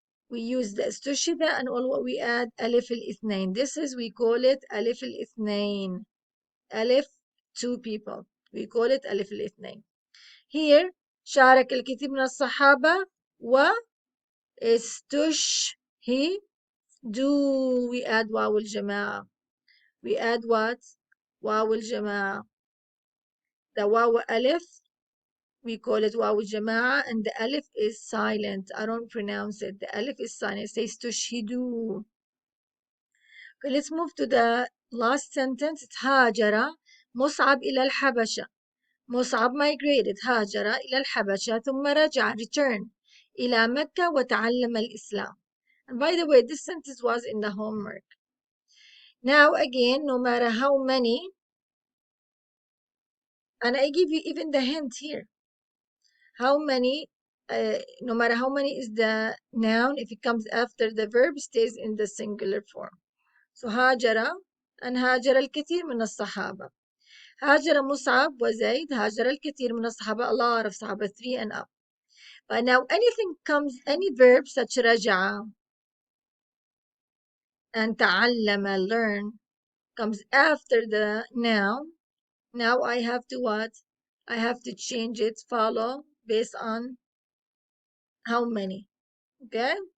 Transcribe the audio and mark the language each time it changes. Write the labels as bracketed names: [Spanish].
[English] We use the استشهد and all what we add ألف الاثنين. This is, we call it ألف الاثنين. ألف, two people. We call it ألف الاثنين. Here [Arabic] شارك الكثير من الصحابة واستشهدوا. [English] We add واو الجماعة. We add what? واو الجماعة. The واو ألف, we call it واو الجماعة, and the ألف is silent. I don't pronounce it. The ألف is silent. It says استشهدوا. Okay, let's move to the last sentence. [Arabic] هاجر مصعب إلى الحبشة. [English] مصعب migrated. [Arabic] هاجر إلى الحبشة ثم رجع, return إلى مكة وتعلم الإسلام. [English] And by the way, this sentence was in the homework. Now again, no matter how many, and I give you even the hint here, how many, no matter how many is the noun, if it comes after the verb, stays in the singular form. [Arabic] So هاجر and هاجر الكثير من الصحابة. هاجر مصعب وزيد. هاجر الكثير من الصحابة, [English] a lot of صحابة, 3 and up. But now anything comes, any verb such رجع and تعلم, learn, comes after the noun. Now I have to what? I have to change it, follow, based on how many. Okay?